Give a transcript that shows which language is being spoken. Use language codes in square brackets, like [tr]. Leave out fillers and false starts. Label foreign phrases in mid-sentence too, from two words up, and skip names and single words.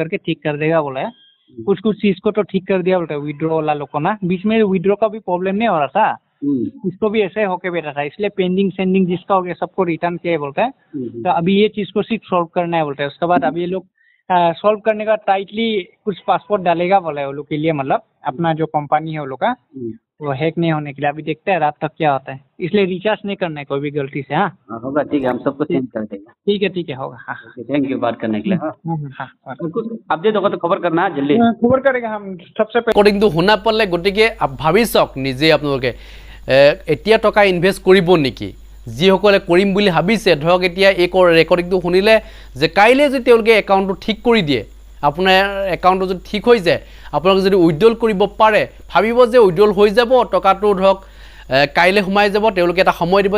[hi] करके ठीक कर देगा बोला है कुछ चीज को तो ठीक कर दिया बोलता है विड्रॉ वाला लोग को ना बीच में विड्रॉ का भी प्रॉब्लम नहीं हो रहा था इसको भी ऐसे होके बैठा था इसलिए पेंडिंग सेंडिंग जिसका हो गया सबको रिटर्न किया बोलता है तो अभी ये चीज को सिर्फ सॉल्व करना है बोलता है उसके बाद अभी ये लोग सॉल्व करने का टाइटली कुछ पासपोर्ट डालेगा बोला है वो लोग के लिए मतलब अपना जो कंपनी है वो लोग का वो हैक नहीं होने के लिए अभी देखते हैं रात तक क्या होता है इसलिए रिचार्ज नहीं करना है कोई भी गलती से हाँ होगा ठीक है हम सबको चेंज कर देंगे ठीक है होगा हाँ [en] thank you [hi] बात करने के लिए हाँ कुछ अपडेट होगा तो खबर करना जल्दी खबर करेगा हम सबसे पहले [as] ৰেকৰ্ডিংটো শুনা পালে গতিকে ভাবি চাওক নিজে আপোনালোকে এতিয়া টকা ইনভেষ্ট কৰিব নেকি যিসকলে কৰিম বুলি ভাবিছে ধৰক এতিয়া এই ৰেকৰ্ডিংটো শুনিলে যে কাইলৈ যদি তেওঁলোকে একাউণ্টটো ঠিক কৰি দিয়ে আপোনাৰ একাউণ্টটো যদি ঠিক হৈ যায় আপোনালোকে যদি উইথড্ৰল কৰিব পাৰে ভাবিব যে উইথড্ৰল হৈ যাব টকাটো ধৰক কাইলৈ সোমাই যাব তেওঁলোকে এটা সময় দিব